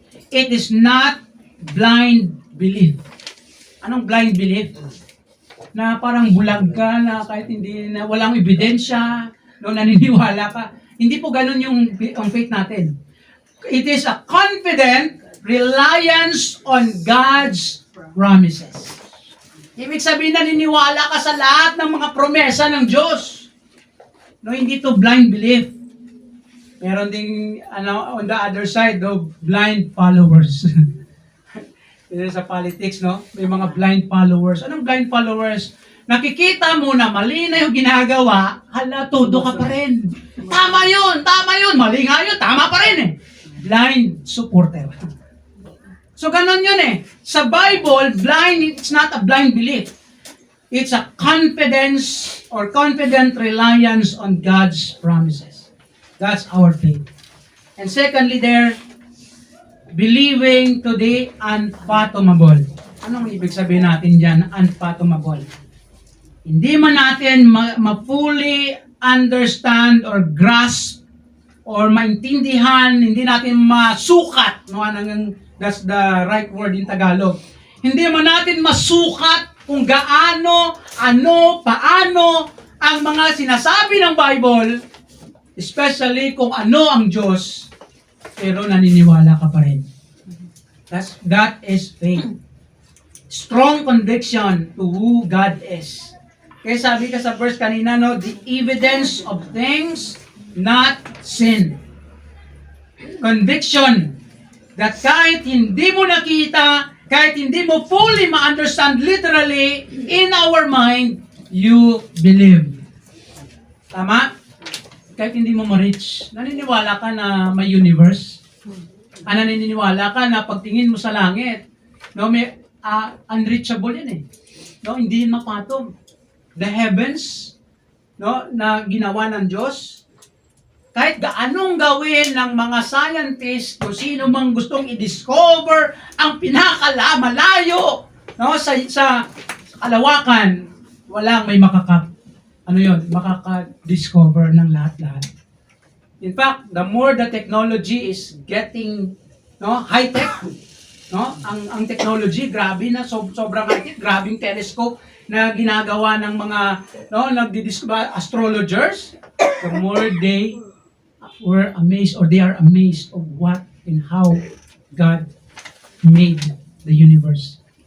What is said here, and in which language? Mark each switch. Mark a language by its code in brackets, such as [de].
[en] It is not blind belief. [tl] Anong blind belief? Na parang bulag ka, na kahit hindi, na walang ebidensya, no, naniniwala ka. Hindi po ganun yung faith natin. [en] It is a confident reliance on God's promises. [tl] Ibig sabihin, naniniwala ka sa lahat ng mga promesa ng Diyos. No, hindi to blind belief. Meron ding, [en] on the other side, blind followers. [tl] Ito sa politics, no? May mga blind followers. Anong blind followers? Nakikita mo na mali na yung ginagawa, hala, todo ka pa rin. Tama yun, mali nga yun, tama pa rin eh. [en] Blind supporter. [tl] So, ganun yun eh. Sa Bible, [en] blind, it's not a blind belief. It's a confidence or confident reliance on God's promises. That's our faith. And secondly there, believing to the unfathomable. [tl] Anong ibig sabihin natin dyan, unfathomable? Hindi man natin ma-fully understand [en] or grasp [tl] or maintindihan, hindi natin masukat, no? [en] That's the right word in Tagalog. [tl] Hindi man natin masukat kung gaano, ano, paano ang mga sinasabi ng Bible, especially kung ano ang Diyos, pero naniniwala ka pa rin. [en] That is faith. Strong conviction to who God is. [tl] Kaya sabi ka sa verse kanina, no, [en] the evidence of things not seen. [tl] Conviction that kahit hindi mo nakita, kahit hindi mo fully ma-understand literally, [en] in our mind, you believe. [tl] Tama? Kahit hindi mo ma-reach, naniniwala ka na may universe. Naniniwala ka na pagtingin mo sa langit, no, may unreachable yan eh. No, hindi yun mapatong. [en] The heavens, [tl] no, na ginawa ng Diyos, kahit gaanong gawin ng mga scientists, kung sino mang gustong i-discover ang pinakamalayo, no, sa kalawakan, walang may makaka-discover ng lahat-lahat. [en] In fact, the more the technology is getting, no, high-tech, no, [tl] ang technology, grabe na, [en] sobrang high-tech, [tl] grabing telescope na ginagawa ng mga, [en] no, nagdi-discover astrologers, the more they were amazed, or they are amazed of what and how God made the universe.